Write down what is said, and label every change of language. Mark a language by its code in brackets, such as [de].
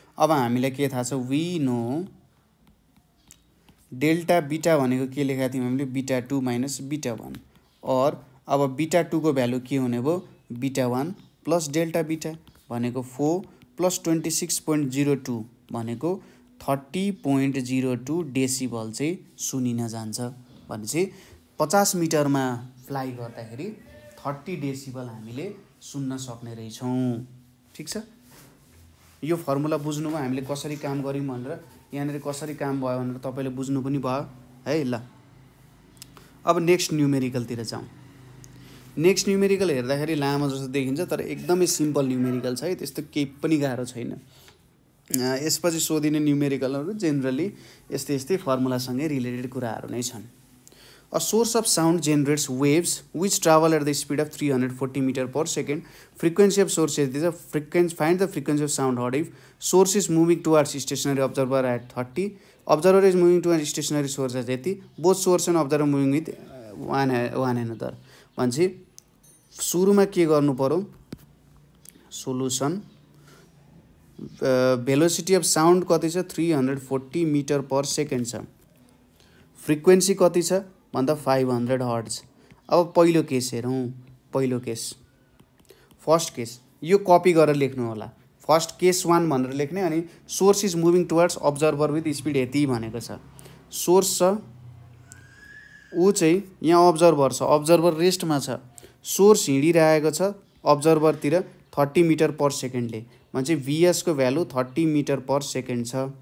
[ne] अब हामीलाई के थाहा छ वी नो डेल्टा बीटा भनेको के लेखेका थियौँ हामीले बीटा 2 माइनस बीटा 1 और अब बीटा 2 को भ्यालु के हुने भयो बीटा 1 प्लस डेल्टा बीटा भनेको 4 प्लस 26.02 भनेको 30.02 डेसिबल चाहिँ सुनिन जान्छ भनेपछि 50 मिटरमा फ्लाइ गर्दाखेरि 30 डेसिबल हामीले सुन्न सक्ने रहेछौँ। ठीक छ यो फर्मुला बुझ्नुभयो हामीले कसरी काम गर्यौं भनेर यहाँनिर कसरी काम भयो भनेर तपाईले बुझ्नु पनि भयो है ल। अब नेक्स्ट न्यूमेरिकल तिर जाउँ। नेक्स्ट न्यूमेरिकल हेर्दाखेरि लामो जस्तो देखिन्छ तर एकदमै सिम्पल न्यूमेरिकल छ है त्यस्तो केही पनि गाह्रो छैन। यसपछि सोधिने न्यूमेरिकलहरु जेनरली यस्तै फर्मुलासँगै रिलेटेड कुराहरु नै छन्। [en] A source of sound generates waves which travel at the speed of 340 meters per second. Frequency of source is the frequency. Find the frequency of sound heard if source is moving towards stationary observer at 30. Observer is moving towards stationary source at 80. Both source and observer moving with one another. [ne] भनेपछि सुरुमा के गर्नु पर्यो solution velocity of sound कति छ 340 metre per second छ। Frequency कति छ भन्दा 500 हर्ट्ज। अब पहिलो केस हेरौँ पहिलो केस फर्स्ट केस यो कपी गरेर लेख्नु होला फर्स्ट केस 1 भनेर लेख्ने अनि source is moving towards observer with speed यति भनेको छ सोर्स छ ऊ चाहिँ यहाँ अब्जर्भर छ अब्जर्भर रेस्टमा छ सोर्स हिँडिरहेको छ अब्जर्भरतिर 30 मिटर पर सेकेन्डले भनेपछि VS को भ्यालु 30 मिटर पर सेकेन्ड छ।